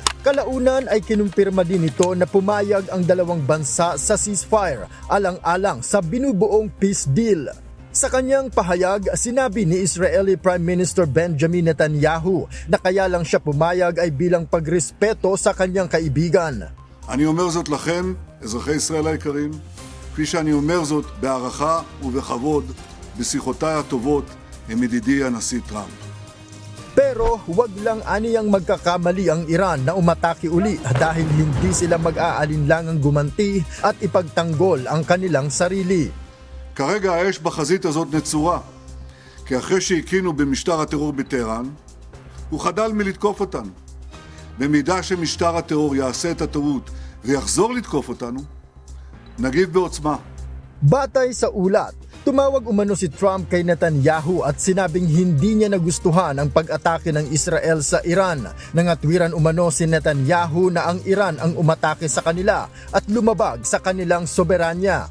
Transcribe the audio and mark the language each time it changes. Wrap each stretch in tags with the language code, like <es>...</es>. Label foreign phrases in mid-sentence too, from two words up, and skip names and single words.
<tl>Kalaunan ay kinumpirma din ito na pumayag ang dalawang bansa sa ceasefire alang-alang sa binubuong peace deal. Sa kanyang pahayag, sinabi ni</tl> <en>Israeli Prime Minister</en> <tl>Benjamin Netanyahu na kaya lang siya pumayag ay bilang pagrespeto sa kanyang kaibigan.</tl> <he>אני אומר זאת לכם, אזרחי ישראל היקרים, כפי שאני אומר זאת בהערכה ובכבוד בשיחותיי הטובות עם ידידי הנשיא טראמפ.</he> <tl>Pero huwag lang aniyang magkakamali ang Iran na umatake uli dahil hindi sila mag-aalinlangang gumanti at ipagtanggol ang kanilang sarili.</tl> <he>כרגע האש בחזית הזאת נצורה, כי אחרי שהקינו במשטר הטרור בטהרן, הוא חדל מלתקוף אותנו. במידה שמשטר הטרור יעשה את הטעות ויחזור לתקוף אותנו, נגיב בעוצמה.</he> <tl>Batay sa ulat, tumawag umano si Trump kay Netanyahu at sinabing hindi niya nagustuhan ang pag-atake ng Israel sa Iran. Nangatwiran umano si Netanyahu na ang Iran ang umatake sa kanila at lumabag sa kanilang soberanya.</tl>